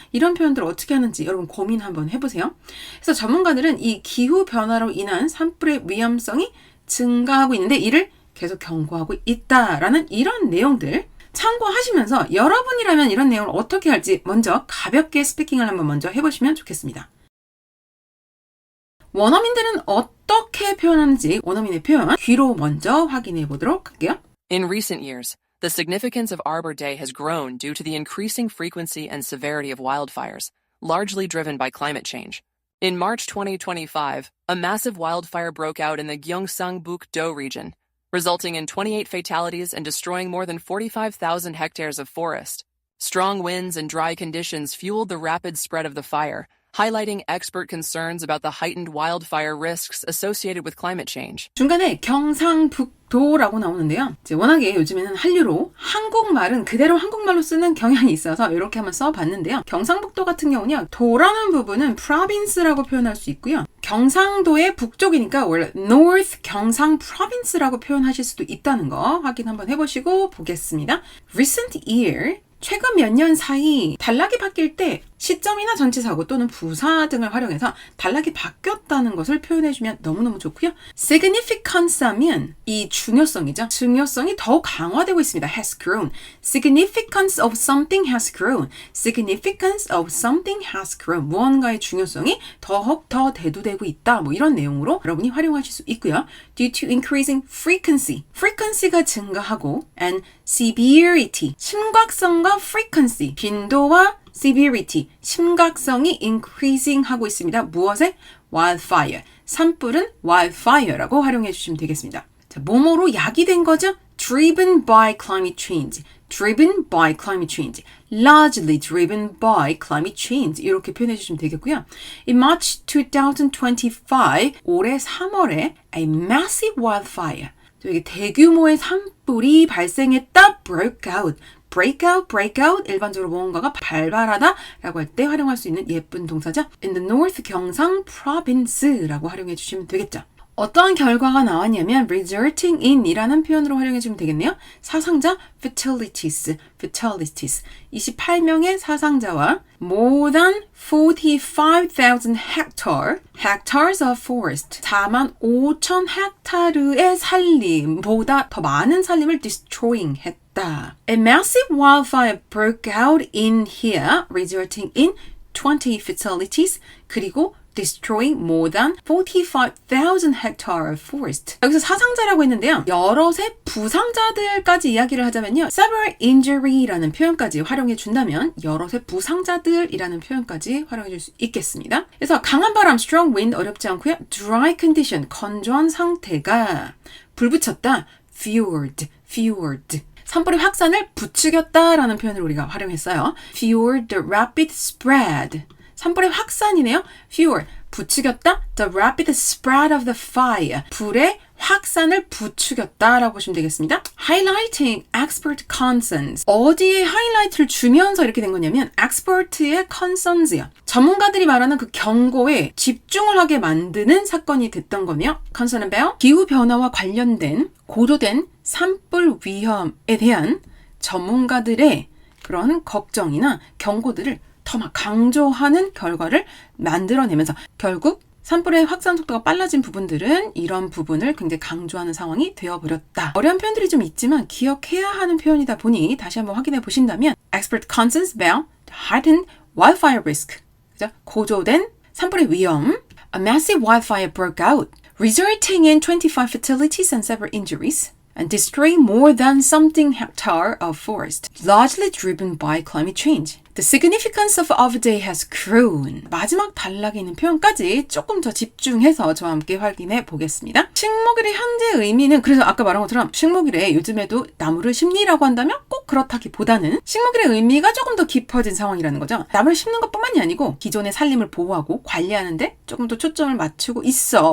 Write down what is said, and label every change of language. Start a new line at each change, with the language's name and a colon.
Korean: 이런 표현들 어떻게 하는지 여러분 고민 한번 해보세요. 그래서 전문가들은 이 기후 변화로 인한 산불의 위험성이 증가하고 있는데 이를 계속 경고하고 있다라는 이런 내용들 참고하시면서 여러분이라면 이런 내용을 어떻게 할지 먼저 가볍게 스피킹을 한번 먼저 해보시면 좋겠습니다. 원어민들은 어떻게 표현하는지 원어민의 표현 귀로 먼저 확인해 보도록 할게요.
English: In recent years, the significance of Arbor Day has grown due to the increasing frequency and severity of wildfires, largely driven by climate change. In March 2025, a massive wildfire broke out in the Gyeongsang-buk-do region, resulting in 28 fatalities and destroying more than 45,000 hectares of forest. Strong winds and dry conditions fueled the rapid spread of the fire, highlighting expert concerns about the heightened wildfire risks associated with climate change.
Korean: 중간에 경상북도라고 나오는데요. 이제 워낙에 요즘에는 한류로 한국말은 그대로 한국말로 쓰는 경향이 있어서 이렇게 한번 써봤는데요. 경상북도 같은 경우는 도라는 부분은 province라고 표현할 수 있고요. 경상도의 북쪽이니까 원래 North 경상 province라고 표현하실 수도 있다는 거 확인 한번 해보시고 보겠습니다.
English: Recent year
Korean: 최근 몇 년 사이 단락이 바뀔 때 시점이나 전치사고 또는 부사 등을 활용해서 단락이 바뀌었다는 것을 표현해주면 너무너무 좋고요. significance 하면 이 중요성이죠. 중요성이 더욱 강화되고 있습니다.
English: has grown. significance of something has grown. significance of something has grown.
Korean: 무언가의 중요성이 더욱 더 대두되고 있다. 뭐 이런 내용으로 여러분이 활용하실 수 있고요.
English: due to increasing frequency.
Korean: frequency가 증가하고
English: and severity.
Korean: 심각성과 frequency. 빈도와 severity, 심각성이 increasing 하고 있습니다. 무엇에? wildfire. 산불은 wildfire라고 활용해 주시면 되겠습니다. 자, 뭐뭐로 야기된 거죠?
English: driven by climate change. driven by climate change. largely driven by climate change.
Korean: 이렇게 표현해 주시면 되겠고요.
English: In March 2025,
Korean: 올해 3월에
English: a massive wildfire.
Korean: 여기 대규모의 산불이 발생했다.
English: broke out.
Korean: break out, 일반적으로 무언가가 발발하다 라고 할 때 활용할 수 있는 예쁜 동사죠.
English: In the North
Korean: 경상 province라고 활용해 주시면 되겠죠. 어떠한 결과가 나왔냐면 resulting in 이라는 표현으로 활용해 주면 되겠네요. 사상자 fatalities. 28명의 사상자와
English: more than 45,000 hectares of forest.
Korean: 45,000헥타르의 산림보다 더 많은 산림을 destroying 했다.
English: A massive wildfire broke out in here, resulting in 20 fatalities.
Korean: 그리고
English: destroying more than 45,000 hectares of forest.
Korean: 여기서 사상자라고 했는데요. 여럿의 부상자들까지 이야기를 하자면요. several injury라는 표현까지 활용해 준다면 여럿의 부상자들이라는 표현까지 활용해 줄 수 있겠습니다. 그래서 강한 바람, strong wind 어렵지 않고요. dry condition, 건조한 상태가 불 붙였다.
English: fueled.
Korean: 산불의 확산을 부추겼다라는 표현을 우리가 활용했어요.
English: fueled the rapid spread.
Korean: 산불의 확산이네요. fuel, 부추겼다.
English: The rapid spread of the fire.
Korean: 불의 확산을 부추겼다라고 보시면 되겠습니다.
English: Highlighting expert concerns.
Korean: 어디에 하이라이트를 주면서 이렇게 된 거냐면 expert의 concerns요. 전문가들이 말하는 그 경고에 집중을 하게 만드는 사건이 됐던 거네요.
English: concern about
Korean: 기후변화와 관련된 고조된 산불 위험에 대한 전문가들의 그런 걱정이나 경고들을 더 막 강조하는 결과를 만들어내면서 결국 산불의 확산 속도가 빨라진 부분들은 이런 부분을 굉장히 강조하는 상황이 되어버렸다. 어려운 표현들이 좀 있지만 기억해야 하는 표현이다 보니 다시 한번 확인해 보신다면
English: expert concerns about heightened wildfire risk.
Korean: 그죠? 고조된 산불의 위험.
English: A massive wildfire broke out, resulting in 25 fatalities and several injuries. And destroying more than something hectare of forest, largely driven by climate change. The significance of our day has grown.
Korean: 마지막 단락에 있는 표현까지 조금 더 집중해서 저와 함께 확인해 보겠습니다. 식목일의 현재 의미는 그래서 아까 말한 것처럼 식목일에 요즘에도 나무를 심리라고 한다면 꼭 그렇다기보다는 식목일의 의미가 조금 더 깊어진 상황이라는 거죠. 나무를 심는 것뿐만이 아니고 기존의 산림을 보호하고 관리하는데 조금 더 초점을 맞추고 있어.